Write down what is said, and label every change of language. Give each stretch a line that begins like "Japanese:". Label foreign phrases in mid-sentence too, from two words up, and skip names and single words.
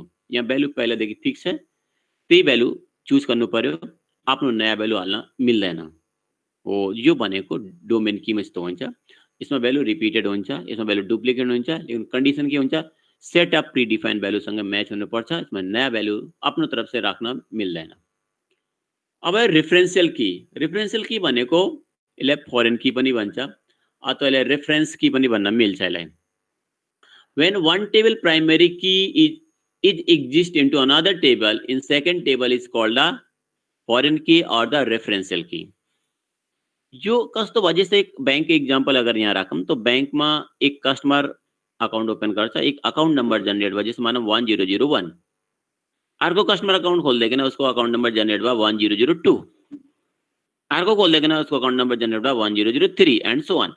Nepali: यहाँ भ्यालु पहिलादेखि फिक्स छ, त्यही भ्यालु चुज गर्नु पर्यो, आफ्नो नयाँ भ्यालु हाल्न मिल्दैन। हो, यो भनेको डोमेन कीमा यस्तो हुन्छ। यसमा भ्यालु रिपिटेड हुन्छ, यसमा भ्यालु डुप्लिकेट हुन्छ, लेकिन कन्डिसन के हुन्छ
English: set of predefined
Nepali: भ्यालुसँग म्याच हुनुपर्छ। यसमा नयाँ भ्यालु आफ्नो
Hindi: तरफ से
Nepali: राख्न मिल्दैन। अब
English: referential key
Nepali: भनेको यसलाई
English: foreign key
Nepali: पनि भन्छ अथवा यसलाई
English: reference key
Nepali: पनि भन्न मिल्छ यसलाई।
English: When one table primary key is exist into another table in second table is called the foreign key or the referential key।
Nepali: यो कस्तो भयो जस्तै
English: bank example
Nepali: अगर यहाँ राखौँ तो बैंकमा एक
English: customer account open
Nepali: गर्छ, एक
English: account number generate
Nepali: भयो जस्तो मानौँ 1001, अर्को
English: customer account
Nepali: खोल्दैकिन उसको
English: account number generate
Nepali: भयो 1002, अर्को खोल्दैकिन उसको
English: account number generate
Nepali: भयो 1003
English: and so on.